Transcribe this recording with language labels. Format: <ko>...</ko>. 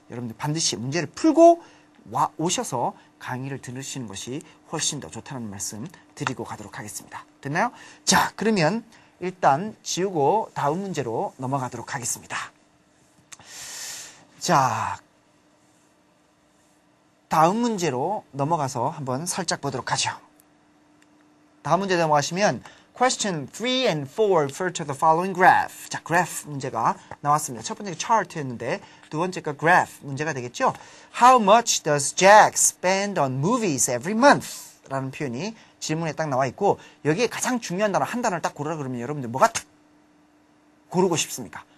<ko>여러분들 반드시 문제를 풀고 오셔서 강의를 들으시는 것이 훨씬 더 좋다는 말씀 드리고 가도록 하겠습니다. 됐나요? 자, 그러면 일단 지우고 다음 문제로 넘어가도록 하겠습니다. 자, 다음 문제로 넘어가서 한번 살짝 보도록 하죠. 다음 문제 넘어가시면</ko> <en>Question 3 and 4 refer to the following graph.</en> <ko>자, graph 문제가 나왔습니다. 첫 번째가 chart였는데 두 번째가 graph 문제가 되겠죠.</ko> <en>How much does Jack spend on movies every month?</en> <ko>라는 표현이 질문에 딱 나와 있고 여기에 가장 중요한 단어 한 단어를 딱 고르라 그러면 여러분들 뭐가 고르고 싶습니까?</ko>